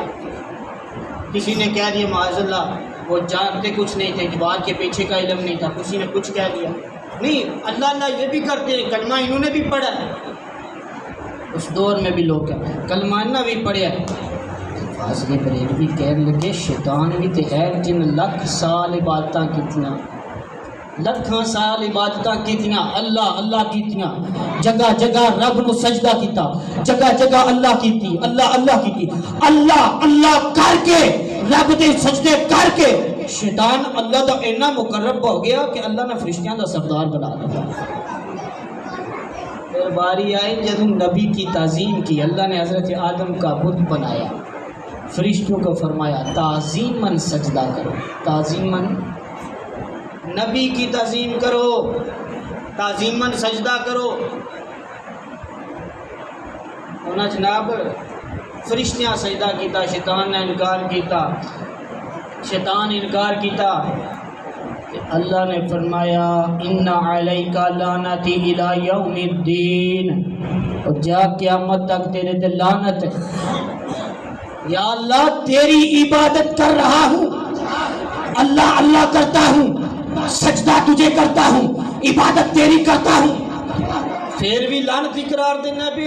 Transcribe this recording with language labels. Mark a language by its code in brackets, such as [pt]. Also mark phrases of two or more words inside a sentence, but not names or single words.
[ur] کسی نے کہہ دیا معاذ اللہ وہ جانتے کچھ نہیں تھے، جواد کے پیچھے کا علم نہیں تھا، کسی نے کچھ کہہ دیا، نہیں اللہ اللہ یہ بھی کرتے ہیں، کلمہ انہوں نے بھی پڑھا ہے، اس دور میں بھی لوگ کلمہ انہوں نے بھی پڑھا ہے۔ [pa] فاضل بریلوی کہنے لگے شیطان بھی تے ہے جن لکھ سال عبادتاں کیتیاں، لکھاں سال عبادتاں کیتیاں، اللہ اللہ کیتیاں، جگہ جگہ رب نو سجدہ کیتا، جگہ جگہ اللہ کیتی، اللہ اللہ کیتی، اللہ اللہ کر کے رب دے سجدے کر کے شیطان اللہ دا اتنا مقرب ہو گیا کہ اللہ نے فرشتیاں دا سردار بنا دیا۔ [ur] پھر باری آئی جب نبی کی تعظیم کی، اللہ نے حضرت آدم کا بت بنایا، فرشتوں کو فرمایا تعظیماً سجدہ کرو، تعظیماً نبی کی تعظیم کرو، تعظیماً سجدہ کرو۔ [pa] انہاں جناب فرشتیاں سجدہ کیتا، شیطان نے انکار کیتا، شیطان انکار کیتا، اللہ [ur] نے فرمایا [ar] ان علیک لعنتی الی یوم الدین، [ur] اور جا قیامت تک تیرے تے لعنت ہے، یا اللہ تیری عبادت کر رہا ہوں، اللہ اللہ کرتا ہوں، سجدہ تجھے کرتا ہوں، عبادت تیری کرتا ہوں، پھر بھی لعنتی قرار دینا پیا۔